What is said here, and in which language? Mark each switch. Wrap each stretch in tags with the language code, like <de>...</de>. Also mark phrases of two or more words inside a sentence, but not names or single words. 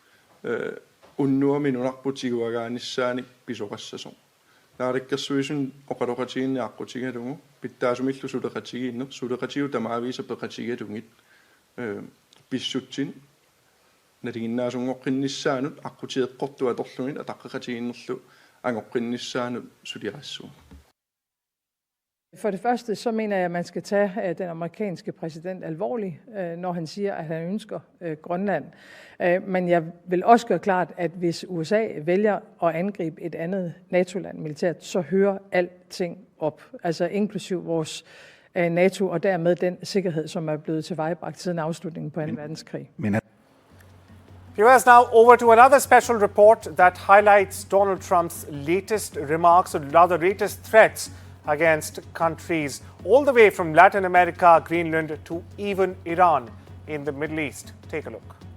<kl>unnuaminunarputiguagaanissaanik pisoqassasoq naarikkersuisun oqaloqatiginniaqqutigalungu pittaasumillu suleqatigiinner suleqatigu tamaaviisa peqatigalungit pissutsin naliginnaasungoqqinnissaanut aqutieqqortu atorlungit ataqqaqatiginnerlu angoqqinnissaanut suliqassuun.</kl> <da>For det første så mener jeg, at man skal tage den amerikanske præsident alvorligt, når han siger, at han ønsker Grønland. Men jeg vil også gøre klart, at hvis USA vælger at angribe et andet NATO-land militært, så hører alting op, altså inklusiv vores NATO og dermed den sikkerhed, som er blevet tilvejebragt siden afslutningen på 2. verdenskrig.</da> <en>Viewers, now over to another special report that highlights Donald Trump's latest remarks and other latest threats against countries all the way from Latin America, Greenland to even Iran in the Middle East. Take a look.</en>